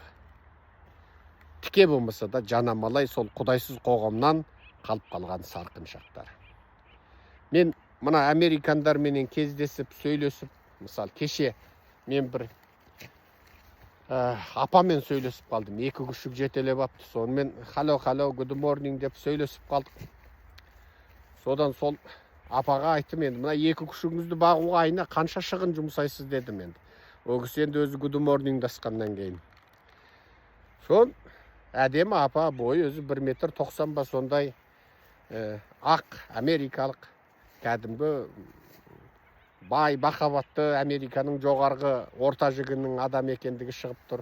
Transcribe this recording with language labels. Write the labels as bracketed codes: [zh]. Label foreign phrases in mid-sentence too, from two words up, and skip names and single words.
[kk] Тіке болмаса да жанамалай сол құдайсыз қоғамнан қалып қалған сарқыншақтар. Мен мына американдарменен кездесіп, сөйлесіп, мысалы кеше мен бір апамен сөйлесіп қалдым. 2 күшік жетелеп апты. Сонымен [en] hello, good morning [kk] деп сөйлесіп қалдық. Содан сол апаға айттым, енді мына 2 күшігіңізді бағуға айына қанша шығын жұмсайсыз дедім енді. Ол кісі енді өзі [en] good morning [kk] дасқаннан кейін. Сон әдемі апа, бойы өзі 1,90 метр ба сондай ақ америкалық кәдімгі бай, бақаватты Американың жоғарғы орта жігінің адам екендігі шығып тұр.